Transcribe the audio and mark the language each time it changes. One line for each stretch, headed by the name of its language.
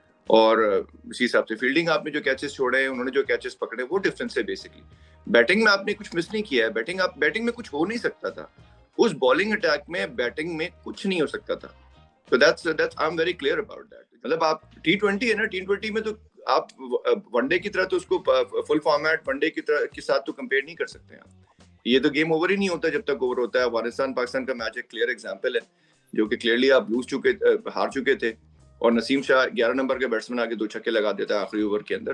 Urdu: اور اسی حساب سے فیلڈنگ آپ نے جو کیچز چھوڑے ہیں, انہوں نے جو کیچز پکڑے, وہ ڈفرینس ہے بیسکلی. بیٹنگ میں آپ نے کچھ مس نہیں کیا ہے, بیٹنگ میں کچھ ہو نہیں سکتا تھا, اس بالنگ اٹیک میں بیٹنگ میں کچھ نہیں ہو سکتا تھا.
English: So that's I'm very clear about that.
Urdu: مطلب آپ T20 ہے نا, T20 میں تو آپ ون ڈے کی طرح تو اس کو فل فارمیٹ ون ڈے کی طرح کے ساتھ تو کمپیئر نہیں کر سکتے ہیں. یہ تو گیم اوور ہی نہیں ہوتا جب تک اوور ہوتا ہے. افغانستان پاکستان کا میچ ایک کلیئر ایگزامپل ہے, جو کہ کلیئرلی آپ ہار چکے تھے, اور نسیم شاہ 11 نمبر کے بیٹسمین آ کے 2 چھکے لگا دیتا ہے آخری اوور کے اندر.